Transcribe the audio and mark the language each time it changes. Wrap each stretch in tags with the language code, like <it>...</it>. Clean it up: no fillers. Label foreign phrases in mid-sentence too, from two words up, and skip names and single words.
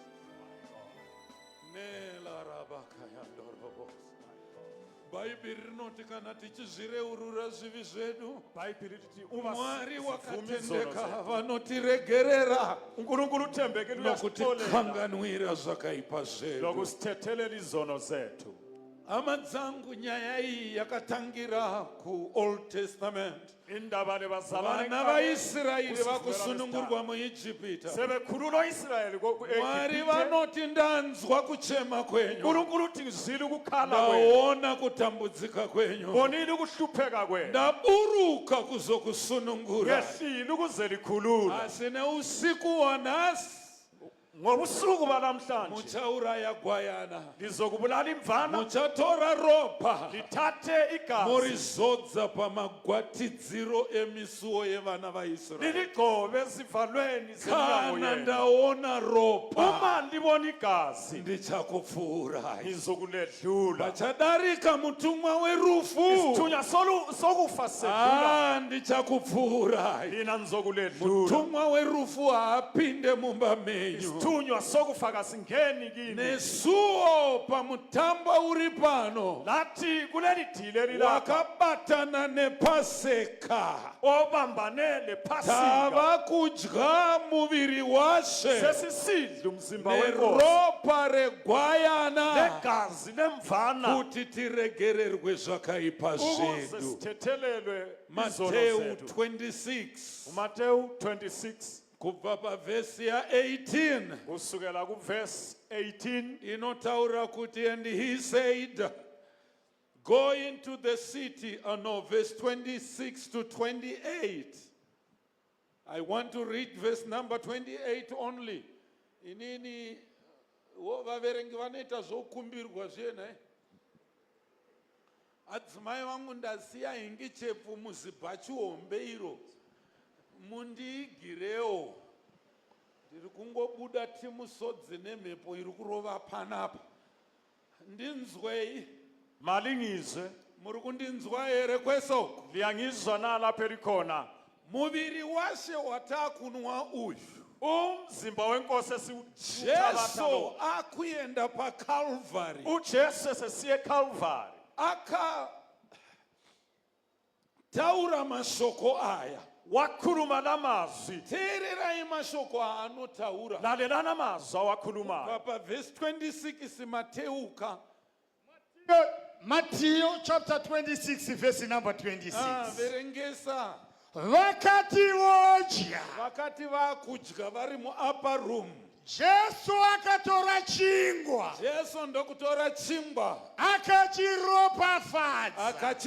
<sn>Nela rabakaya ndorobos. Bhaibheri rinoti kana tichizvireurura zvivi zvedu, Bhaibheri riti Mwari wakatendeka vanotiregerera</sn> <nd>uNkulunkulu uthembekile</nd> <sn>nokutikanganwira zvakaipa zvedu.</sn> <nd>nokusithethelela izono zethu.</nd> <sn>Hama dzangu, nyaya iyi yakatangira kuOld Testament.</sn> <nd>Indaba lebazalwane</nd> <sn>Vana vaIsraeri vakusunungurwa muIjipita.</sn> <nd>sebekhululwa Israyeli</nd> <sn>Mwari vanoti ndanzwa kuchema kwenyu,</sn> <nd>uNkulunkulu uthi ngizwile ukukhala kwenu,</nd> <sn>ndaona kutambudzika kwenyu,</sn> <nd>bonile ukuhlupheka kwenu,</nd> <sn>ndaburuka kuzokusunungura.</sn> <nd>ngehlile ukuze likhululwe.</nd> <sn>Asi neusiku wanhasi</sn> <nd>Ngobusuku banamhlanje</nd> <sn>muchauraya gwayana,</sn> <nd>lizokubulala imvana,</nd> <sn>muchatora ropa</sn> <nd>lithathe igazi</nd> <sn>morizodza pamagwatidziro emisuwo yevana vaIsraeri.</sn> <nd>liligcobe ezivalweni</nd> <sn>Kana</sn> <nd>zeminyango yenu.</nd> <sn>ndaona ropa,</sn> <nd>Uma ndibona igazi</nd> <sn>ndichakupfuurai.</sn> <nd>ngizokuledlula.</nd> <sn>Pachadarika mutumwa werufu,</sn> <nd>Isithunywa sokufa sedlula,</nd> <sn>ndichakupfuurai.</sn> <nd>mina ngizokuledlula.</nd> <sn>Mutumwa werufu haapinde mumba menyu.</sn> <nd>Isithunywa sokufa kasingeni kini.</nd> <sn>Nesuwo pamutamba uri pano</sn> <nd>Lathi kuleli dile lilapha</nd> <sn>wakabatana nePaseka,</sn> <nd>obambane lePhasika,</nd> <sn>tava kudya muviri washe</sn> <nd>sesisidla umzimba wenkosi</nd> <sn>neropa regwayana</sn> <nd>negazi lemvana</nd> <sn>kuti tiregererwe zvakaipa</sn> <nd>ukuze</nd> <sn>zvedu.</sn> <nd>sithethelelwe izono</nd> <sn>Mateu</sn> <nd>zethu. 26 uMateyu 26</nd> <sn>kubva pavhesi ya18</sn> <nd>kusukela kuverse 18</nd> <sn>inotaura kuti,</sn> <en>and he said, go into the city. No, verse 26 to 28. I want to read verse number 28 only.</en> <sn>Inini vaverengi vanoita zvokumbirwa zvena. Adzimai vangu ndasiya hingi chepfu muzibhachi hombe iro. Mundiigirewo. Ndiri kungobuda timusodzi nemhepo iri kurova panapa. Ndinzwei.</sn> <nd>malingizwe</nd> <sn>Muri kundinzwa here kweso?</sn> <nd>liyangizwa nalapho elikhona.</nd> <sn>Muviri washe watakunwa uyu,</sn> <nd>Umzimba wenkosi</nd> <sn>Jesu</sn> <nd>esiwuthabatha</nd> <sn>akuenda paCalvary,</sn> <nd>uJesu esesiye eCalvary</nd> <sn>akataura mashoko aya.</sn> <nd>wakhuluma lamazwi.</nd> <sn>Teererai mashoko aanotaura.</sn> <nd>Lalelani amazwi awakhulumayo.</nd> <sn>Verse 26 mateuka.</sn> <en>Matthew chapter 26 verse number 26.</en> <sn>Verengesa. Vakati vodya, Vakati vakudya vari muupper room, Jesu akatora chingwa, Jesu ndokutora chingwa, akachiropafadza,</sn>